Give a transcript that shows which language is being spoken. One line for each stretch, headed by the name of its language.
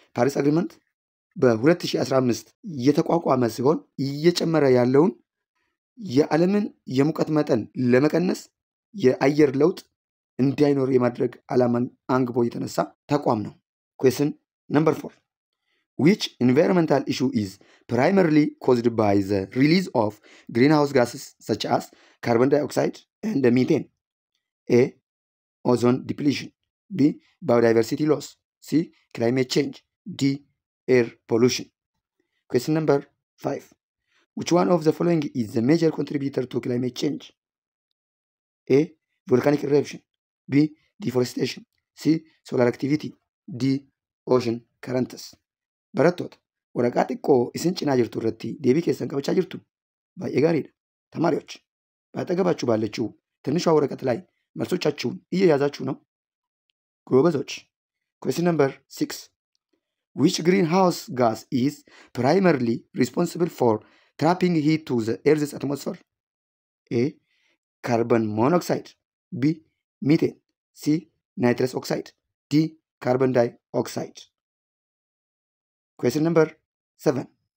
Amharic: ፓሪስ አግሪመንት በ2015 የተቋቋመ ሲሆን እየጨመረ ያለውን የዓለምን የሙቀት መጠን ለመቀነስ የአየር ለውጥ እንዳይኖር የማድረግ ዓላማን አንግቦ የተነሳ ተቋም ነው።
English: Question number 4. Which environmental issue is primarily caused by the release of greenhouse gases such as carbon dioxide and methane? A. Ozone depletion. B. Biodiversity loss. C. Climate change. D. Air pollution. Question number 5. Which one of the following is the major contributor to climate change? A. Volcanic eruption. B. Deforestation. C. Solar activity. D. Ocean currents.
Oromo: Barattoota waraqaa xiqqoo isin cinaa jirtu irratti deebii keessan qabachaa jirtu baay'ee gaariidha.
Amharic: ተማሪዎች በአጠገባችሁ ባለችው ትንሿ ወረቀት ላይ መልሶቻችሁን እየያዛችሁ ነው። ጎበዞች።
English: Question number 6. Which greenhouse gas is primarily responsible for trapping heat to the Earth's atmosphere? A. Carbon monoxide. B. Methane. C. Nitrous oxide. D. Carbon dioxide. Question number 7.